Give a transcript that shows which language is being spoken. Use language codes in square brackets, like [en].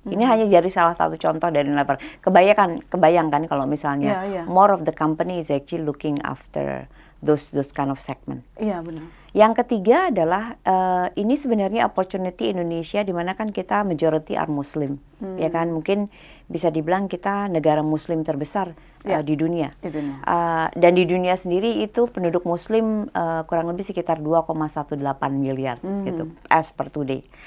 [id] Ini hanya jadi salah satu contoh dari level. Kebayangkan kalau misalnya [en] more of the company is actually looking after those kind of segment. [id] Iya benar. Yang ketiga adalah ini sebenarnya opportunity Indonesia di mana kan kita [en] majority are Muslim, [id] ya kan, mungkin bisa dibilang kita negara Muslim terbesar di dunia. Dan di dunia sendiri itu penduduk Muslim kurang lebih sekitar 2,18 miliar gitu [en] as per today.